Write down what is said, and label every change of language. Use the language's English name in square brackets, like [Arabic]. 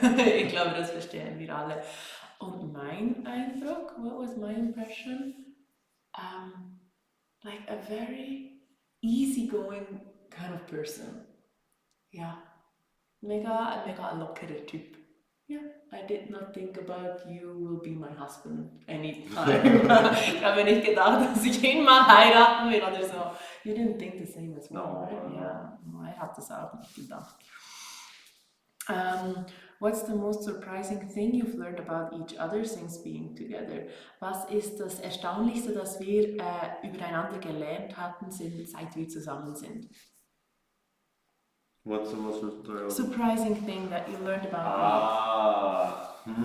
[German] Ich glaube, das verstehen wir alle. Und mein Eindruck, [English] what was my impression? Like a very easygoing kind of person. [German] Ja, mega lockerer Typ. [English] Yeah, I did not think about you will be my husband anytime. [German] Ich habe nicht gedacht, dass ich ihn mal heiraten will oder so. [English] You didn't think the same as well, right? [German] Yeah, no, I habe das auch nicht gedacht. [English] What's the most surprising thing you've learned about each other since being together? [German] Was ist das Erstaunlichste, das wir übereinander gelernt hatten, seit wir zusammen sind? [English] What's the most surprising thing that you learned about